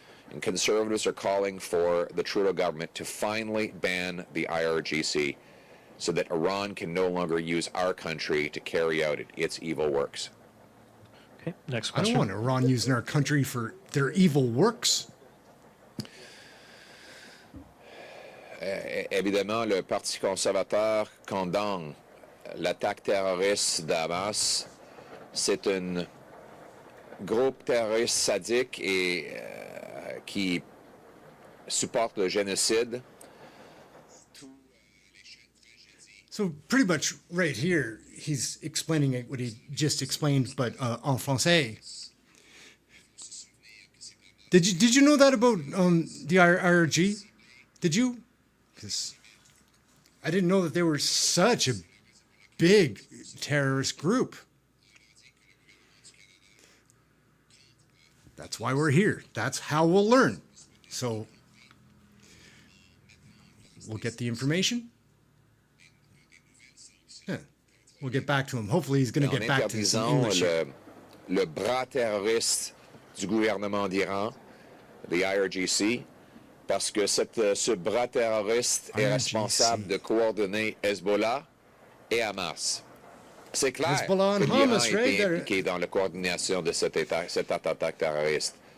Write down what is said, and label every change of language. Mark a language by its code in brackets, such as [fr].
[en] And conservatives are calling for the Trudeau government to finally ban the IRGC so that Iran can no longer use our country to carry out its evil works. Okay, next I don't question. want Iran using our country for their evil works. [fr] Évidemment, le Parti conservateur condamne l'attaque terroriste d'Hamas. C'est un groupe terroriste sadique et qui supporte le génocide. [en] So pretty much right here, he's explaining what he just explained, but [fr] en français. [en] Did you know that about the IRG? Did you? Because I didn't know that they were such a big terrorist group. That's why we're here. That's how we'll learn. So we'll get the information. Yeah. We'll get back to him. Hopefully he's going to get back to some English. [fr] Le bras terroriste du gouvernement d'Iran, the IRGC, parce que ce bras terroriste est responsable de coordonner Hezbollah et Hamas. C'est clair que l'Iran a été impliqué dans la coordination de cette attaque terroriste.